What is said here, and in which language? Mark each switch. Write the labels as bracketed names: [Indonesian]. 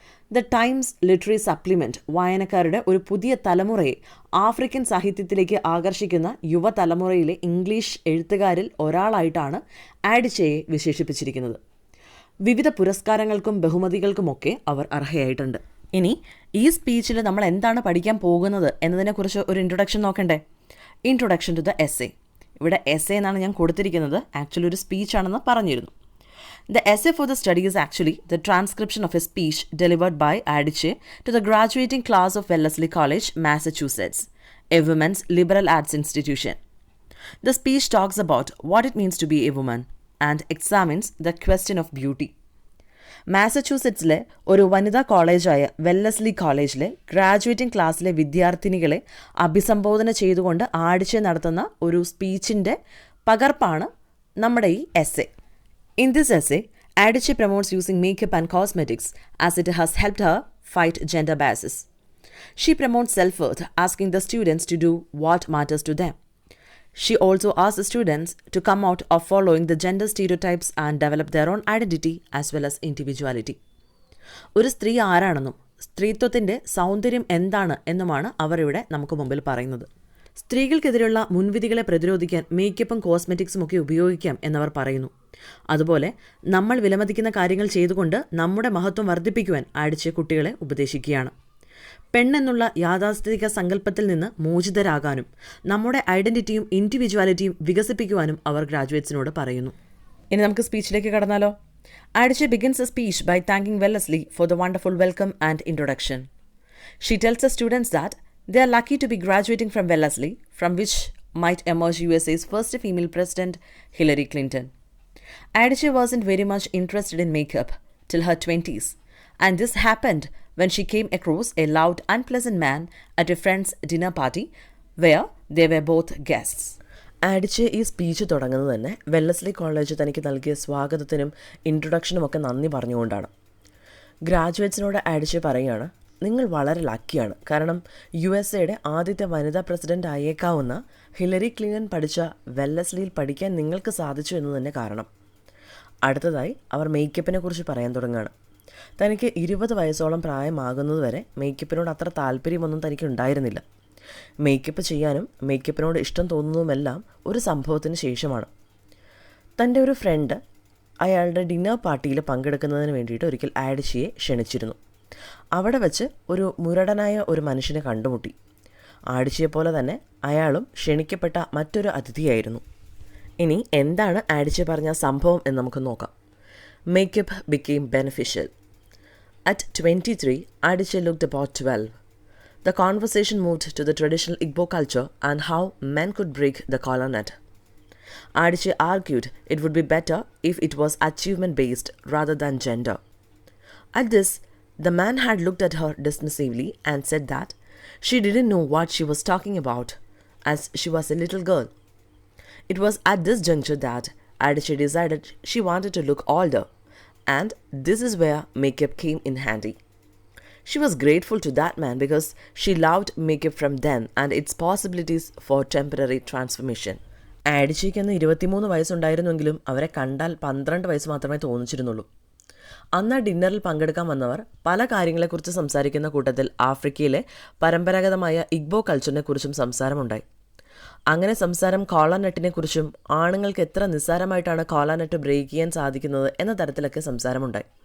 [Malayalam] The times literary supplement വായനക്കാരുടെ ഒരു പുതിയ തലമുറയെ ആഫ്രിക്കൻ സാഹിത്യത്തിലേക്ക് ആകർഷിക്കുന്ന യുവതലമുറയിലെ ഇംഗ്ലീഷ് എഴുത്തുകാരിൽ ഒരാളായിട്ടാണ് അഡിച്ചെയെ വിശേഷിപ്പിച്ചിരിക്കുന്നത്. വിവിധ പുരസ്കാരങ്ങൾക്കും ബഹുമതികൾക്കുമൊക്കെ അവർ അർഹയായിട്ടുണ്ട്. ഇനി ഈ സ്പീച്ചിൽ നമ്മൾ എന്താണ് പഠിക്കാൻ പോകുന്നത് എന്നതിനെക്കുറിച്ച് ഒരു ഇൻട്രൊഡക്ഷൻ നോക്കണ്ടേ? Introduction to the essay. ഇവിടെ എസ്സേ എന്നാണ് ഞാൻ കൊടുത്തിരിക്കുന്നത്, ആക്ച്വലി ഒരു സ്പീച്ചാണെന്ന് പറഞ്ഞിരുന്നു. [English] The essay for the study is actually the transcription of a speech delivered by Adichie to the graduating class of Wellesley College, Massachusetts, a women's liberal arts institution. The speech talks about what it means to be a woman and examines the question of beauty. [Malayalam] മാസച്യൂസെറ്റ്സിലെ ഒരു വനിതാ കോളേജായ Wellesley കോളേജിലെ graduating ക്ലാസ്സിലെ വിദ്യാർത്ഥിനികളെ അഭിസംബോധന ചെയ്തുകൊണ്ട് ആഡിച്ചെ നടത്തുന്ന ഒരു സ്പീച്ചിൻ്റെ പകർപ്പാണ് നമ്മുടെ ഈ essay. [English] In this essay, Adichie promotes using makeup and cosmetics as it has helped her fight gender biases. She promotes self-worth, asking the students to do what matters to them. She also asks the students to come out of following the gender stereotypes and develop their own identity as well as individuality. [Malayalam] ഒരു സ്ത്രീ ആരാണെന്നും സ്ത്രീത്വത്തിൻ്റെ സൗന്ദര്യം എന്താണ് എന്നുമാണ് അവർ ഇവിടെ നമുക്ക് മുമ്പിൽ പറയുന്നത്. സ്ത്രീകൾക്കെതിരെയുള്ള മുൻവിധികളെ പ്രതിരോധിക്കാൻ മേക്കപ്പും കോസ്മെറ്റിക്സും ഒക്കെ ഉപയോഗിക്കാം എന്നവർ പറയുന്നു. അതുപോലെ നമ്മൾ വിലമതിക്കുന്ന കാര്യങ്ങൾ ചെയ്തുകൊണ്ട് നമ്മുടെ മഹത്വം വർദ്ധിപ്പിക്കുവാൻ അഡിച്ചെ കുട്ടികളെ ഉപദേശിക്കുകയാണ്. പെണ്ണെന്നുള്ള യാഥാസ്ഥിതിക സങ്കല്പത്തിൽ നിന്ന് മോചിതരാകാനും നമ്മുടെ ഐഡൻറ്റിറ്റിയും ഇൻഡിവിജ്വാലിറ്റിയും വികസിപ്പിക്കുവാനും അവർ ഗ്രാജുവേറ്റ്സിനോട് പറയുന്നു. ഇനി നമുക്ക് സ്പീച്ചിലേക്ക് കടന്നാലോ? [English] Adichie begins a speech by thanking Wellesley for the wonderful welcome and introduction. She tells the students that they are lucky to be graduating from Wellesley, from which might emerge USA's first female president, Hillary Clinton. Adichie wasn't very much interested in makeup till her 20s, and this happened when she came across a loud, unpleasant man at a friend's dinner party where they were both guests. [Malayalam] ആഡിച്ചെ ഈ speech തുടങ്ങുന്നത് തന്നെ Wellesley college തനിക്ക് നൽകിയ സ്വാഗതത്തിനും ഇൻട്രൊഡക്ഷനും ഒക്കെ നന്ദി പറഞ്ഞുകൊണ്ടാണ്. ഗ്രാജുവേറ്റ്സിനോട് ആഡിച്ചെ പറയുകയാണ്, നിങ്ങൾ വളരെ ലക്കിയാണ്, കാരണം USA ആദ്യത്തെ വനിതാ പ്രസിഡന്റ് ആയേക്കാവുന്ന ഹിലറി ക്ലിന്റൺ പഠിച്ച വെല്ലസ്ലിയിൽ പഠിക്കാൻ നിങ്ങൾക്ക് സാധിച്ചു എന്ന് തന്നെ കാരണം. അടുത്തതായി അവർ മേക്കപ്പിനെ കുറിച്ച് പറയാൻ തുടങ്ങുകയാണ്. തനിക്ക് 20 വയസ്സോളം പ്രായമാകുന്നതുവരെ മേക്കപ്പിനോട് അത്ര താല്പര്യമൊന്നും തനിക്ക് ഉണ്ടായിരുന്നില്ല. മേക്കപ്പ് ചെയ്യാനും മേക്കപ്പിനോട് ഇഷ്ടം തോന്നുന്നതുമെല്ലാം ഒരു സംഭവത്തിന് ശേഷമാണ്. തൻ്റെ ഒരു ഫ്രണ്ട് അയാളുടെ ഡിന്നർ പാർട്ടിയിൽ പങ്കെടുക്കുന്നതിന് വേണ്ടിയിട്ട് ഒരിക്കൽ ആഡിച്ചെയെ ക്ഷണിച്ചിരുന്നു. അവിടെ വെച്ച് ഒരു മുരടനായ ഒരു മനുഷ്യനെ കണ്ടുമുട്ടി. ആഡിച്ചെയെപ്പോലെ തന്നെ അയാളും ക്ഷണിക്കപ്പെട്ട മറ്റൊരു അതിഥിയായിരുന്നു. ഇനി എന്താണ് ആഡിച്ചെ പറഞ്ഞ സംഭവം എന്ന് നമുക്ക് നോക്കാം. [English] Makeup became beneficial. At 23, Adichie looked about 12. The conversation moved to the traditional Igbo culture and how men could break the collar net. Adichie argued it would be better if it was achievement-based rather than gender. At this, the man had looked at her dismissively and said that she didn't know what she was talking about, as she was a little girl. It was at this juncture that Adichie decided she wanted to look older, and this is where makeup came in handy. She was grateful to that man because she loved makeup from then and its possibilities for temporary transformation. [Malayalam] ആഡിച്ചയ്ക്ക് അന്ന് 23 വയസ്സുണ്ടായിരുന്നെങ്കിലും അവരെ കണ്ടാൽ 12 വയസ്സ് മാത്രമേ തോന്നിച്ചിരുന്നുള്ളൂ. അന്ന് ഡിന്നറിൽ പങ്കെടുക്കാൻ വന്നവർ പല കാര്യങ്ങളെക്കുറിച്ച് സംസാരിക്കുന്ന കൂട്ടത്തിൽ ആഫ്രിക്കയിലെ പരമ്പരാഗതമായ ഇഗ്ബോ കൾച്ചറിനെ കുറിച്ചും സംസാരമുണ്ടായി. അങ്ങനെ സംസാരം കോളനട്ടിനെ കുറിച്ചും ആണുങ്ങൾക്ക് എത്ര നിസ്സാരമായിട്ടാണ് കോളനട്ട് ബ്രേക്ക് ചെയ്യാൻ സാധിക്കുന്നത് എന്ന തരത്തിലൊക്കെ സംസാരമുണ്ടായി.